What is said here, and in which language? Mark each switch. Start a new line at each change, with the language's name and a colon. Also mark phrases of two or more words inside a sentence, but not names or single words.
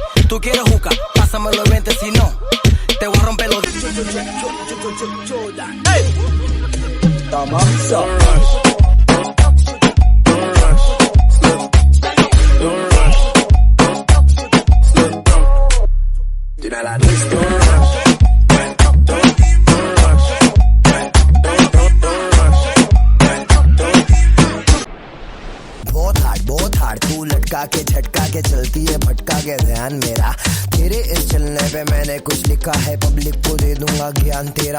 Spanish: Tú quieres juca, pásamelo 20. Si no, te voy a romper los dientes. Hey. Tira la lista.
Hindi: बहुत हार्ड तू लटका के झटका के चलती है भटका के ध्यान मेरा। तेरे इस चलने पे मैंने कुछ लिखा है, पब्लिक को दे दूंगा ज्ञान तेरा।